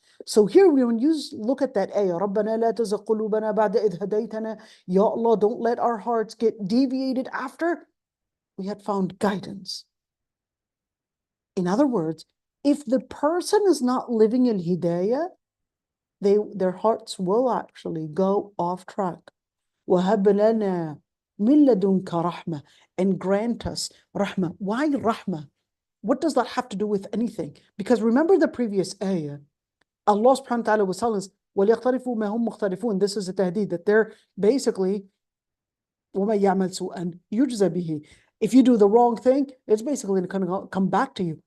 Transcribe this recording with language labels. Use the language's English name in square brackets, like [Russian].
[English] So here, when you look at that ayah, [Arabic] رَبَّنَا لَا تُزِغْ قُلُوبَنَا بَعْدَ إِذْ هَدَيْتَنَا, [English] Ya Allah, don't let our hearts get deviated after we had found guidance. In other words, if the person is not living in hidayah, their hearts will actually go off track. [Arabic] وَهَبْ لَنَا مِن لَدُنْكَ رَحْمَةً, [English] and grant us rahmah. Why rahmah? What does that have to do with anything? Because remember the previous ayah, Allah subhanahu wa ta'ala was telling us, [Arabic] وَلْيَقْتَرِفُوا مَا هُمْ مُخْتَرِفُونَ. [English] This is a tahdid, that they're basically, [Arabic] وَمَن يَعْمَلْ سُوءًا يُجْزَ بِهِ. [English] If you do the wrong thing, it's basically going to come back to you.